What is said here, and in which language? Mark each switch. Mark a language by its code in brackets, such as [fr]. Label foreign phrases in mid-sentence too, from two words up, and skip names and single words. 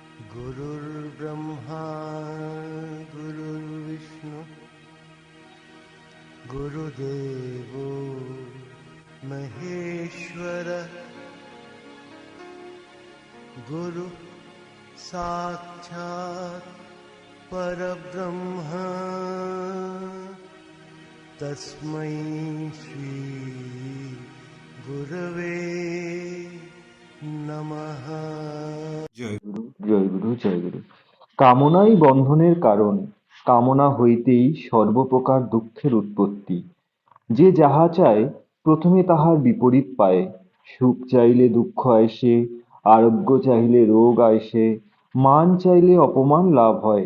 [sa] गुरुर्ब्रह्मा गुरुर्विष्णु गुरुदेवो महेश्वर गुरु साक्षात् परब्रह्म तस्मै श्री गुरवे नमः। [bn] জয় গুরু, জয় গুরু, জয় গুরু। কামনাই বন্ধনের কারণ, কামনা হইতেই সর্বপ্রকার দুঃখের উৎপত্তি। যে যাহা চায় প্রথমে তাহার বিপরীত পায়। সুখ চাইলে দুঃখ আইসে, আরোগ্য চাইলে রোগ আইসে, মান চাইলে অপমান লাভ হয়।